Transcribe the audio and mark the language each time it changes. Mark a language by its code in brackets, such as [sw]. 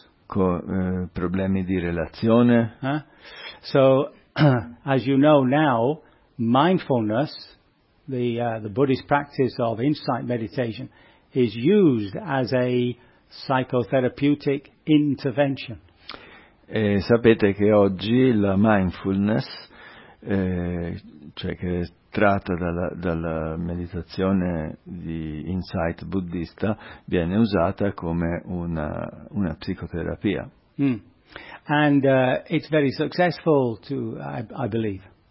[it] Problemi di relazione. [en] So, as you know now, mindfulness, the Buddhist practice of insight meditation, is used as a psychotherapeutic intervention. [it] E sapete che oggi la mindfulness, cioè che è tratta dalla meditazione di insight buddista, viene usata come una psicoterapia. Mm. [en] And it's very successful to, I believe.